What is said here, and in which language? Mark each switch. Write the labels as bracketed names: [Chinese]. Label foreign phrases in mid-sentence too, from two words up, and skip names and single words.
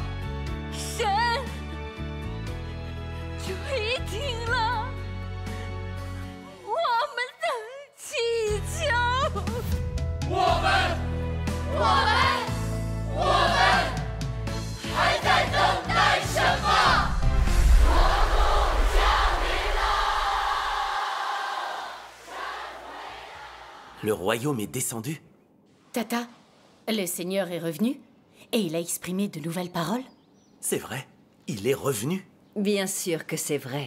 [Chinese] 神垂听了我们的祈求。我们还在等待什么？ [French] Le royaume est descendu? Tata, le Seigneur est revenu et il a exprimé de nouvelles paroles? C'est vrai. Il est revenu. Bien sûr que c'est vrai.